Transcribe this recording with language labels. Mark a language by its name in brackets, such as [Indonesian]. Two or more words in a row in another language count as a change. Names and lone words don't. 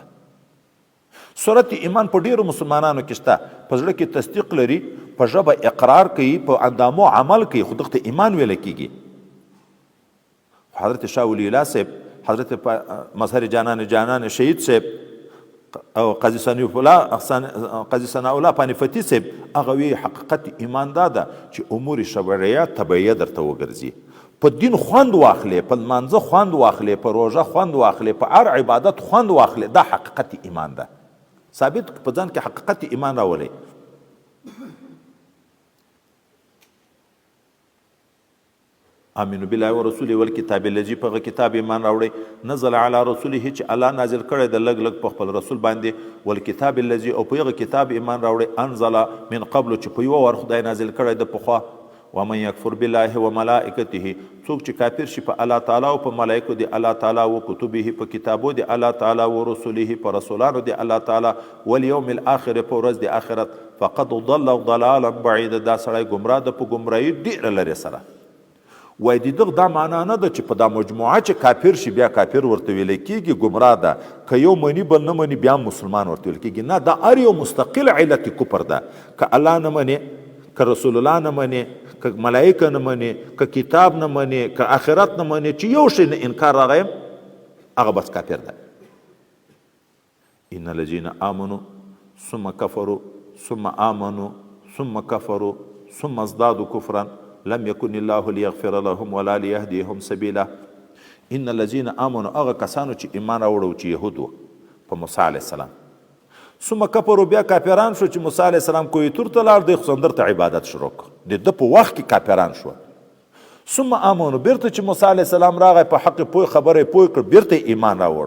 [Pashto] صورت ایمان په ډیرو مسلمانانو کې شته، په زړه کې تصدیق لري، په ژبه اقرار کوي، په اندامو عمل کوي، خو دغه ته ایمان ویل کېږي. حضرت شاه ولی الله صاحب، حضرت مظهر جانان شهید صاحب او قاضي ثناء الله پانفتي صاحب، هغه وی حقیقت ایمان دا ده چې امور شرعیه طبیعیه درته وګرځي، په دین خوند واخلې، په لمانځه خوند واخلې، په روژه خوند واخلې، په هر عبادت خوند واخلې، دا حقیقت ایمان ده. ثابت په ځان کې حقیقت ایمان راولئ. [Arabic] آمنو بالله ورسوله والکتاب الذي، [Pashto] په هغه کتاب ایمان راوړئ، [Arabic] نزل علی رسوله [Pashto] چې الله نازل کړی د لږ لږ په خپل رسول باندې، [Arabic] والکتاب الذي، [Pashto] او په هغه کتاب ایمان راوړئ، [Arabic] انزل من قبل [Pashto] چې په یوه ور خدای نازل کړی د پخوا. [Arabic] ومن یکفر بالله وملائکته، [Pashto] څوک چې کافر شي په الله تعالی او په ملائکو د الله تعالی، [Arabic] و کتبه، [Pashto] په کتابو د الله تعالی، [Arabic] و رسوله، [Pashto] په رسولانو د الله تعالی، [Arabic] والیوم الاخر، [Pashto] په ورځ د آخرت، [Arabic] فقد ضل ضلالا بعیدا، [Pashto] دا سړی ګمراه ده په ګمراهي ډېره لرې سره. وای د دغه دا معنا نه ده چې په دا مجموعه چې کافر شي بیا کافر ورته ویل کېږي، ګمراه ده، که یو مني بل نه مني بیا مسلمان ورته ویل کېږي. نه، دا هر یو مستقل علت کفر ده. که الله نه مني، که رسول الله نه مني، که ملائکه نه مني، که کتاب نه مني، که آخرت نه مني، چې یو شی نه انکار راغی، هغه بس کافر ده. [Arabic] ان الذین آمنوا ثم کفروا ثم آمنوا ثم کفروا ثم ازدادوا کفرا لم يكن الله ليغفر لهم ولا ليهديهم سبيلا. ان الذين امنوا، [Pashto] هغه کسانو چې ایمان راوړو چې يهود وو په موسی [Arabic] علیه السلام، ثم کفروا، [Pashto] بیا کافران شو چې موسی [Arabic] علیه السلام [Pashto] کوی تور ته لاړ، د سندر ته عبادت شروع کړ، د ده په وخت کې کافران شو. [Arabic] ثم امنوا، [Pashto] بیرته چې موسی [Arabic] علیه السلام [Pashto] راغی په حق پوی خبره پوی کړ، بیرته ایمان راوړ.